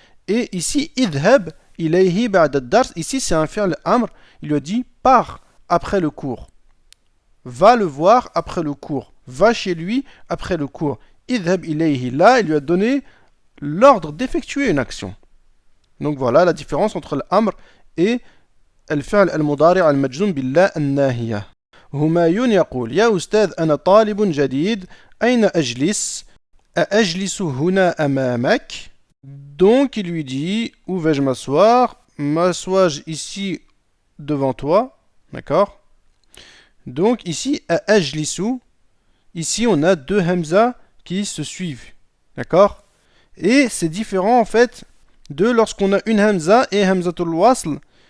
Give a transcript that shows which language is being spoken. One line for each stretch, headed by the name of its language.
French: Et ici,
Arabic: idhab ilayhi ba'da ad-dars,
French: ici c'est un fi'l amr, il lui a dit pars après le cours. Va le voir après le cours. Va chez lui après le cours.
Arabic: Idhab ilayhi,
French: là, il lui a donné l'ordre d'effectuer une action. Donc voilà la différence entre l'amr et
Arabic: الفعل المضارع المجزوم باللا الناهية. همايون يقول يا أستاذ أنا طالب جديد أين أجلس؟ أأجلس هنا أمامك؟
French: Donc il lui dit où vais-je m'asseoir? M'assois-je ici devant toi? D'accord? Donc ici أأجلس, ici on a deux hamza qui se suivent. D'accord? Et c'est différent en fait de lorsqu'on a une hamza et hamzatul wasl.